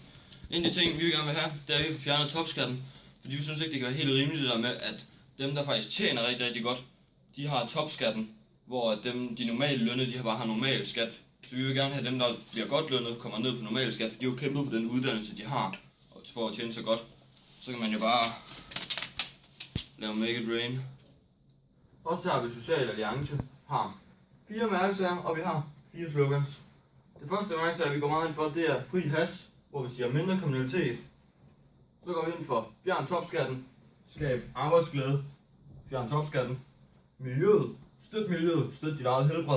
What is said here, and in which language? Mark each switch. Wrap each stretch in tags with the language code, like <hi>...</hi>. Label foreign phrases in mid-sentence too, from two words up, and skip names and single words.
<da>En af de ting, vi vil gerne vil have, det er, at vi får fjernet topskatten, fordi vi synes ikke, det kan være helt rimeligt det der med, at dem, der faktisk tjener rigtig, rigtig godt, de har topskatten, hvor de normale lønnede, de bare har normal skat. Så vi vil gerne have dem, der bliver godt lønnet, kommer ned på normal skat, for de har jo kæmpet på den uddannelse, de har, og for at tjene så godt. Så kan man jo bare lave</da> <en>make it rain.</en> <da>Også her ved Social Alliance har 4 mærkesager, og vi har 4 slogans. Det første mærkesager, vi går meget ind for, det er fri hash, hvor vi siger mindre kriminalitet. Så går vi ind for fjern topskatten, skab arbejdsglæde, fjern topskatten, miljøet, støt dit eget helbred.</da>